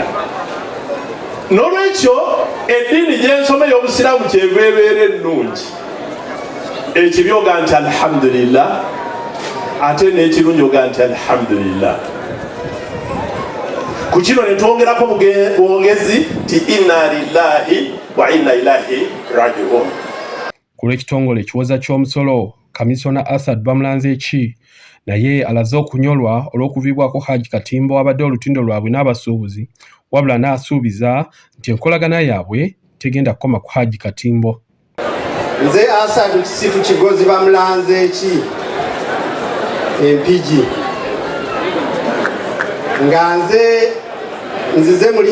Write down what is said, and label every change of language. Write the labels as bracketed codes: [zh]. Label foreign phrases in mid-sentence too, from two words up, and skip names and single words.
[lg] N'olwekyo eddiini gy'ensoma ey'obusiraamu kyeva ebeera ennungi. Ekibi oga nti alhamdulillah, ate n'ekirungi oga nti alhamdulillah. Ku kino ne twongerako bwongezi ti [ar] إنا لله وإنا إليه راجعون. [lg] Ku lw'ekitongole ekiwoza ky'omusolo, Kamisona Asad bamulanze ki naye alaze okunyolwa olw'okuviibwako Hajji Katimbo abadde olutindo lwabwe n'abasuubuzi, wabula n'asuubiza nti enkolagana yaabwe tegenda kukoma ku Hajji Katimbo. Nze Asad Kisitu Kigozi bamulanze ki empigi nga nzize mu